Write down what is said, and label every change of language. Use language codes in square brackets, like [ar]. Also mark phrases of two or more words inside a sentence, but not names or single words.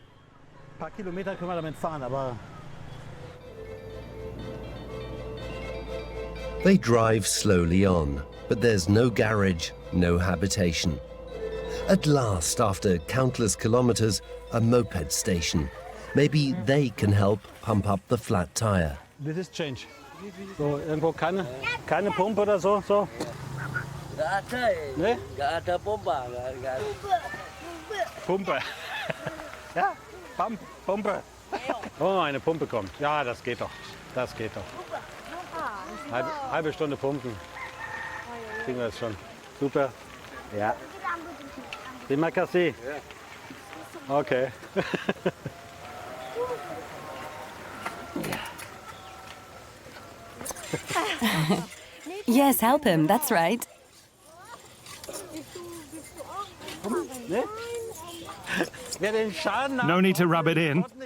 [en] They drive slowly on, but there's no garage, no habitation. At last, after countless kilometers, a moped station. Maybe they can help pump up the flat tire. This is change. So, [de] irgendwo keine Pumpe oder so? [id] Nggak ada, [de] Ne? [id] nggak ada pompa. Nggak ada. [de] Pumpe. Ja, Pumpe. Oh, eine Pumpe kommt. Ja, das geht doch. Das geht doch. Halbe Stunde pumpen. Kriegen wir das schon. Super. Ja. [id] Terima kasih. [en] Okay. Yes, help him, that's right. No need to rub it in.